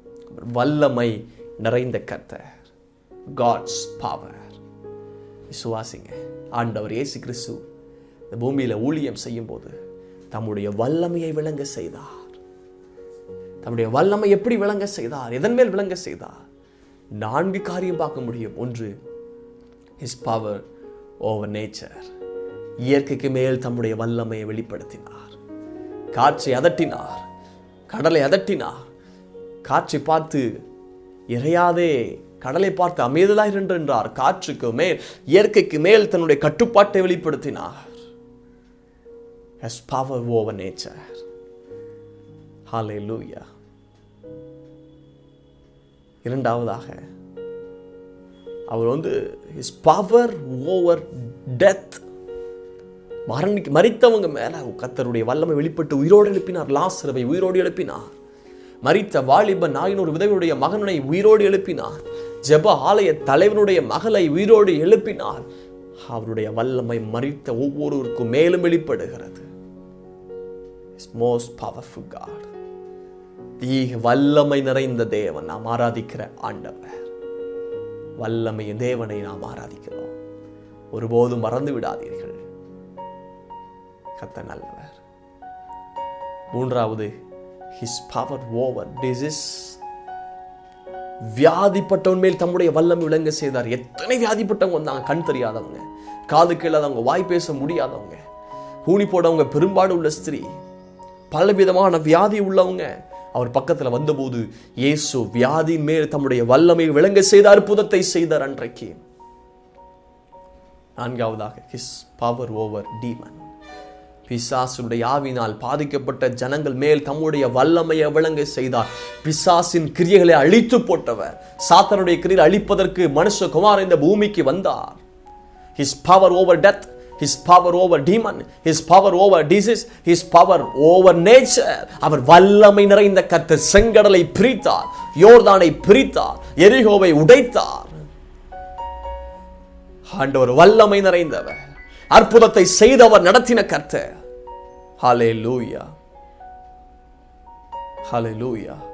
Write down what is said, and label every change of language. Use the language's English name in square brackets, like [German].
[Tamil] அவர் வல்லமை நிறைந்த கர்த்தர். [English] God's power. [Tamil] விசுவாசிங்க. ஆண்டவர் இயேசு கிறிஸ்து இந்த பூமியில ஊழியம் செய்யும் போது தம்முடைய வல்லமையை விளங்க செய்தார். தம்முடைய வல்லமை எப்படி விளங்க செய்தார்? எதன் மேல் விளங்க செய்தார்? 4 காரியம் பார்க்க முடியும். ஒன்று, [English] his power over nature. [Tamil] இயற்கைக்கு மேல் தம்முடைய வல்லமையை வெளிப்படுத்தினார். காற்றை அதட்டினார், கடலை அதட்டினார். காற்றை பார்த்து இறையாதே, கடலை பார்த்து அமைதலாய் என்றார். காற்றுக்கு மேல், இயற்கைக்கு மேல் தன்னுடைய கட்டுப்பாட்டை வெளிப்படுத்தினார். [English] Has power over nature. Hallelujah. [Tamil] இரண்டாவதாக அவர் [English] his power over death. [Tamil] மரித்தவங்க மேல கர்த்தருடைய வல்லமை வெளிப்பட்டு உயிரோடு எழுப்பினார். லாசருவை உயிரோடு எழுப்பினார். மரித்த வாலிபன் நாயினூர் விதவையுடைய மகனை உயிரோடு எழுப்பினார். ஜெப ஆலய தலைவனுடைய மகளை உயிரோடு எழுப்பினார். அவருடைய வல்லமை மரித்த ஒவ்வொருவருக்கும் மேலும் வெளிப்படுகிறது. [English] Most powerful God. [Tamil] வல்லமை நிறைந்த தேவன் நாம் ஆராதிக்கிற ஆண்டவர். வல்லமை தேவனை நாம் ஆராதிக்கிறோம். ஒருபோதும் மறந்து விடாதீர்கள், கர்த்தர் நல்லவர். மூன்றாவது, [English] his power over disease. [Tamil] வியாதிப்பட்டவன் மேல் தம்முடைய வல்லமை விளங்க செய்தார். எத்தனை வியாதிப்பட்டவங்க வந்தாங்க. கண் தெரியாதவங்க, காது கேளாதவங்க, வாய் பேச முடியாதவங்க, ஊனி போடவங்க, பெரும்பாடு உள்ள ஸ்திரீ, பலவிதமான வியாதி உள்ளவங்க அவர் பக்கத்துல வந்தபோது இயேசு வியாதியின் மேல் தம்முடைய வல்லமை விளங்க செய்த அற்புதத்தை செய்தார் அன்றைக்கு. நான்காவதாக, [English] his power over demon. [Tamil] பிசாசுடைய ஆவினால் பாதிக்கப்பட்ட ஜனங்கள் மேல் தம்முடைய வல்லமையை விளங்க செய்தார். பிசாசின் கிரியைகளை அழித்து போட்டவர். சாத்தானுடைய கிரியை அழிப்பதற்கு மனுஷகுமாரன் இந்த பூமிக்கு வந்தார். [English] his power over death, his power over demon, his power over disease, his power over nature. [Tamil] அவர் வல்லமை நிறைந்த கர்த்தர். செங்கடலை பிரித்தார், யோர்தானை பிரித்தார், எரிகோவை உடைத்தார். ஆண்டவர் வல்லமை நிறைந்தவர். அற்புதத்தை செய்தவர், நடத்தின கர்த்தர். ஹல்லேலூயா, ஹல்லேலூயா.